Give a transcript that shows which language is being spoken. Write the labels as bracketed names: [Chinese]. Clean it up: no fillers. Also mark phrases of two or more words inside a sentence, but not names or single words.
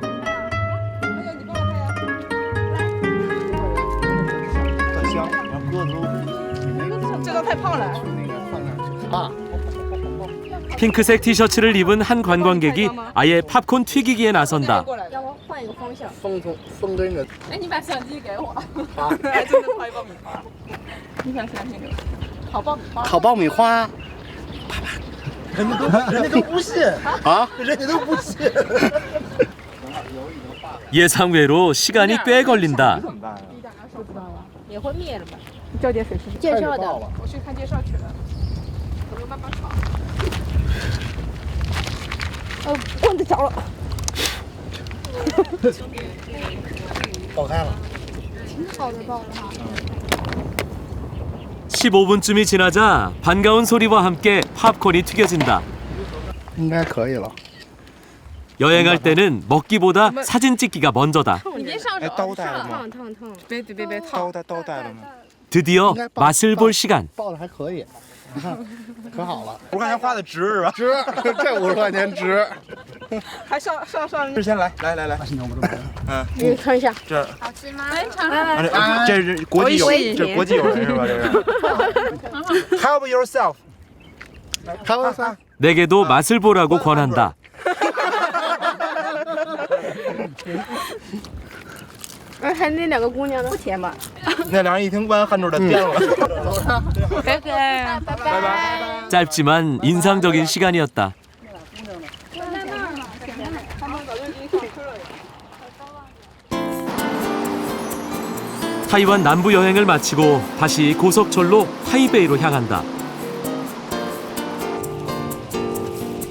[Korean] 핑크색 티셔츠를 입은 한 관광객이 아예 팝콘 튀기기에 나선다. [Chinese] 烤爆米花。人家都不信啊！人家都不信。 [Korean] 예상외로 시간이 꽤 걸린다. [Chinese] 也会灭了吧？叫点水试试。介绍的，我去看介绍去了。我就慢慢炒。棍子着了。爆开了。挺好的爆的哈。 [Korean] 15분쯤이 지나자 반가운 소리와 함께 팝콘이 튀겨진다. [Chinese] 应该可以了。 [Korean] 여행할 때는 먹기보다 사진 찍기가 먼저다. [Chinese] 刀带了吗？别刀带了吗？ [Korean] 드디어 맛을 볼 시간. [Chinese] 爆的还可以，你看，可好了。 50块钱花的值是吧？值，这50块钱值。还上。之前来，嗯，你看一下，这好吃吗？非常这是国际友，这国际友人是吧？这是。 [English] Help yourself. Help yourself. [Korean] 내게도 맛을 보라고 권한다. [Chinese] 还那两个姑娘呢？不甜吧？那两人一听不完，汗珠都掉了。拜拜。拜拜。 [Korean] 짧지만 인상적인 시간이었다. 타이완 남부 여행을 마치고 다시 고속철로 타이베이로 향한다.